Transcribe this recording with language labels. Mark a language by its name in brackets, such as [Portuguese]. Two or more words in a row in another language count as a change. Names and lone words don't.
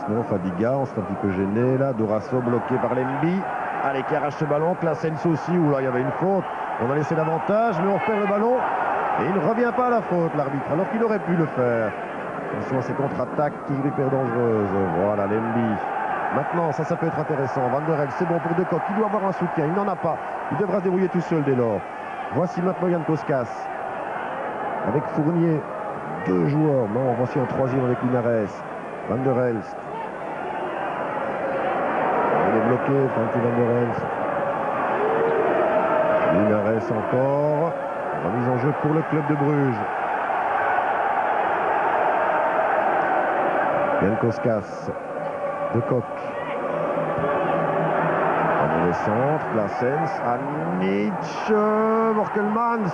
[French] Non, Fadiga, on sera un petit peu gêné là. Dourasso bloqué par Lembi. Allez, qui arrache ce ballon. Claessens aussi, où là il y avait une faute. On a laissé l'avantage, mais on perd le ballon. Et il ne revient pas à la faute, l'arbitre, alors qu'il aurait pu le faire. Attention à ces contre-attaques, toujours hyper dangereuses. Voilà, Lembi. Maintenant, ça peut être intéressant. Van der Elst, c'est bon pour De Kock. Il doit avoir un soutien. Il n'en a pas. Il devra se débrouiller tout seul dès lors. Voici maintenant Jan Koskas. Avec Fournier. 2 joueurs. Non, voici un 3e avec Linares. Van der Elst. Il est bloqué. Frankie Van der Elst. Linares encore. Remise en jeu pour le club de Bruges. Jan Koskas. De Kock. centre, Claessens, Anic, Borkelmans.